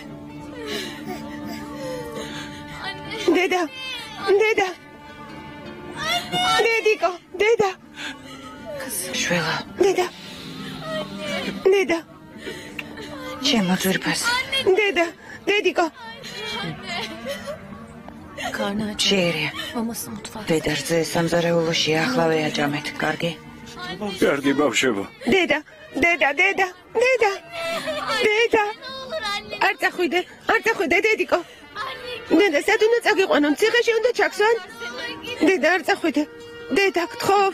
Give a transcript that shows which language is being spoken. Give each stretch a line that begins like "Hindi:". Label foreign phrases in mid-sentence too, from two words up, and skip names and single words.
Georgian: დედა! დედა! დედიკო! დედა! შვილო, დედა! დედა! ჩემო ძვირფას. დედა! დედიკო!
Turkish: Karnı aç.
Georgian: შეერია.
Turkish: Maması mutfakta.
Georgian: დედა რძე სამზარეულოში ახლავე აჯამეთ. კარგი? კარგი ბავშვებო. დედა! დედა! დედა! დედა! დედა! არ წახვიდე! არ წახვიდე, დედიკო! დედა, სად უნდა წაგიყვანონ? ციხეში უნდა ჩაქსვან? დედა, არ წახვიდე! დედა, გთხოვ!